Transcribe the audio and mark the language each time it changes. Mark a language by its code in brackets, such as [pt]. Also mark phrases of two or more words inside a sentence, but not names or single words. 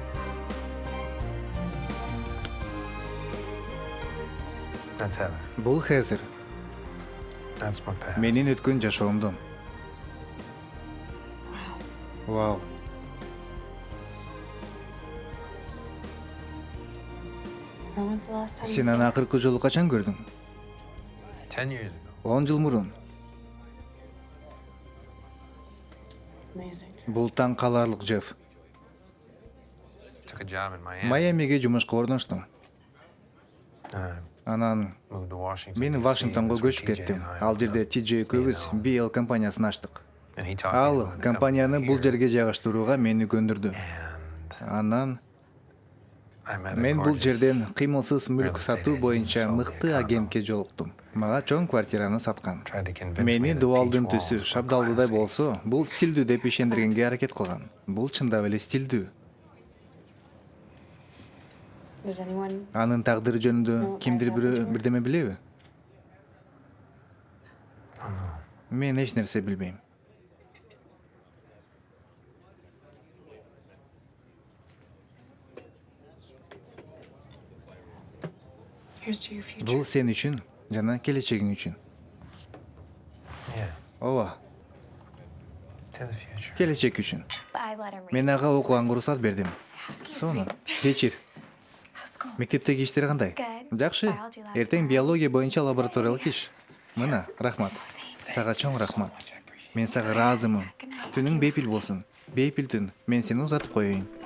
[en] That's Heather. [ky] Бул Хезер. [en] That's my past. [ky] Менин өткөн жашоомдун. Вау. [en] When was the last time [ky] Сен аны акыркы жолу качан көрдүң? [en] 10 years ago. [ky] 10 жыл мурун. [en] Amazing. [ky] Бул таң каларлык, Джефф. [en] Took a job in Miami. [ky] Майамиге жумушка орноштум. [en] And [ky] Анан [en] I moved to Washington. [ky] мен [en] DC, [ky] Вашингтонго [en] and that's where [ky] көчүп [en] TJ [ky] кеттим. [en] and I [ky] Ал [en] opened [ky] жерде [en] up. [ky] TJ экөөбүз BL компаниясын ачтык. [en] And he talked me [ky] Ал [en] into coming [ky] компанияны [en] down [ky] бул [en] here. [ky] жерге жайгаштырууга мени көндүрдү. [en] And [ky] Анан [en] I met a [ky] мен бул [en] gorgeous [ky] жерден кыймылсыз мүлк [en] real estate [ky] сатуу [en] agent [ky] боюнча [en] who sold me a [ky] мыкты [en] condo. [ky] агентке жолуктум. Мага чоң квартираны саткан. [en] Tried to convince me [ky] Мени [en] that [ky] дубалдын [en] peach [ky] түсү [en] walls were [ky] шабдалдыдай [en] classy. [ky] болсо, бул стилдүү деп ишендиргенге аракет кылган. Бул чындап эле стилдүү. [en] Does anyone? [ky] Анын тагдыры жөнүндө кимдир бирөө бирдеме билеби? Мен эч нерсе билбейм. [en] Here's to your future. [ky] Бул сен үчүн жана келечегиң үчүн. [en] Yeah, [ky] Ооба, [en] to the future. [ky] келечек үчүн. [en] I let him read. [ky] Мен ага окуганга уруксат бердим. Сонун. Кечир. [en] How's school? [ky] Мектептеги иштер кандай? [en] Good. [ky] Жакшы. [en] Biology lab. [ky] Эртең биология боюнча лабораториялык иш. Мына, рахмат. Сага чоң рахмат. Мен сага ыраазымын. Түнүң бейпил болсун. Бейпил түн. Мен сени узатып коеюн.